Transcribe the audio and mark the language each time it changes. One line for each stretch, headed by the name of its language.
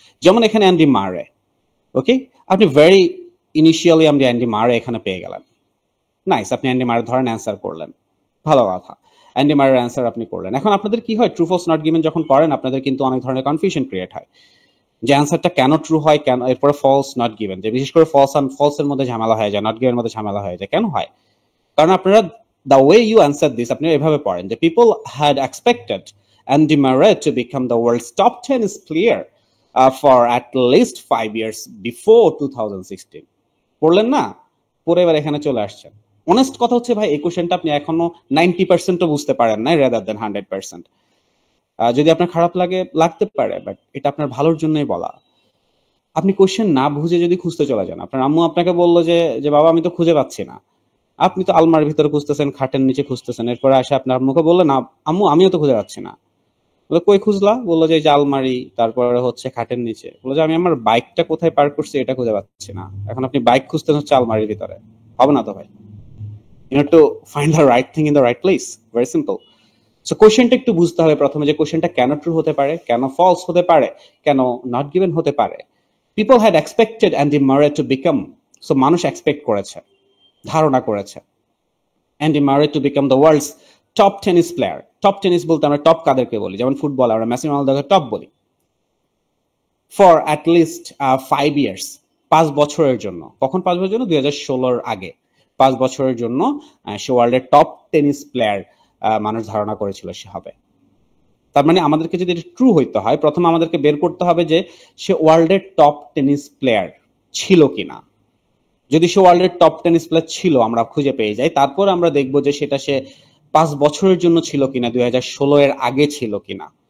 Bangla: যেমন এখানে অ্যান্ডি মারে, ওকে, আপনি ভেরি ইনিশিয়ালি আপনি অ্যান্ডি মারে এখানে পেয়ে গেলেন, নাইস, আপনি অ্যান্ডি মারে ধরেন অ্যান্সার করলেন, ভালো কথা, অ্যান্ডি মারের অ্যান্সার আপনি করলেন। এখন আপনাদের কি হয়, ট্রু ফলস নট গিভেন যখন করেন আপনাদের কিন্তু অনেক ধরনের কনফিউশন ক্রিয়েট হয়। যে অ্যান্সারটা কেন ট্রু হয়, কেন এরপরে ফলস, নট গিভেন, যে বিশেষ করে ফলসের মধ্যে ঝামেলা হয়ে যায়, নট গিভেন মধ্যে ঝামেলা হয়ে যায়, কেন হয়? কারণ আপনারা
English: the way you answer this,
Bangla: আপনি এভাবে পড়েন যে
English: people had expected Andy Murray to become the world's top tennis player for at least 5 years before 2016.
Bangla: পড়লেন না, পরে এবার এখানে চলে আসছেন। অনেস্ট কথা হচ্ছে ভাই, এই কোশ্চেনটা আপনি এখনো 90% বুঝতে পারেন না,
English: rather than 100%।
Bangla: যদি আপনার খারাপ লাগতে পারে, বাট এটা আপনার ভালোর জন্যই বলা। আপনি কোশ্চেন না বুঝে যদি খুঁজতে চলে যান, আপনার আম্মু আপনাকে বললো যে বাবা আমি তো খুঁজে পাচ্ছি না, আপনি তো আলমারির ভিতরে খুঁজতেছেন, খাটের নিচে খুঁজতেছেন, এরপরে আসে আপনার আম্মুকে বললেন আম্মু আমিও তো খুঁজে পাচ্ছি না। বলে কই খুঁজলা? বললো যে আলমারি, তারপরে হচ্ছে খাটের নিচে। বললো যে আমি আমার বাইকটা কোথায় পার্ক করছি এটা খুঁজে পাচ্ছি না। এখন আপনি বাইক খুঁজতেন হচ্ছে আলমারির ভিতরে, হবে না তো ভাই।
English: You need to find the right thing in the right place, very simple.
Bangla: So কোশ্চেনটা একটু বুঝতে হবে প্রথমে, যে কোশ্চেনটা কেন ট্রু হতে পারে, কেন ফলস হতে পারে, কেন নট গিভেন হতে পারে।
English: people had expected Andy Murray to become, so
Bangla: মানুষ এক্সপেক্ট করেছে, ধারণা করেছে
English: Andy Murray to become the world's top tennis player.
Bangla: Top tennis বলতে আমরা টপ কাদেরকে বলি? যেমন ফুটবল আমরা মেসি রোনালদোকে টপ বলি।
English: For at least 5 years,
Bangla: 5 বছরের জন্য। কখন 5 বছরের জন্য? 2016 আগে 5 বছরের জন্য সে ওয়ার্ল্ডের টপ টেনিস প্লেয়ার মানুষ ধারণা করেছিল সে হবে। তার মানে আমাদেরকে যদি এটা ট্রু হইতে হয়, প্রথমে আমাদেরকে বের করতে হবে যে সে ওয়ার্ল্ডের টপ টেনিস প্লেয়ার ছিল কিনা। যদি সে ওয়ার্ল্ডের টপ টেনিস প্লেয়ার ছিল, আমরা খুঁজে পেয়ে যাই, তারপর আমরা দেখব যে সেটা সে 5 বছরের জন্য ছিল কিনা, 2016 এর আগে ছিল কিনা।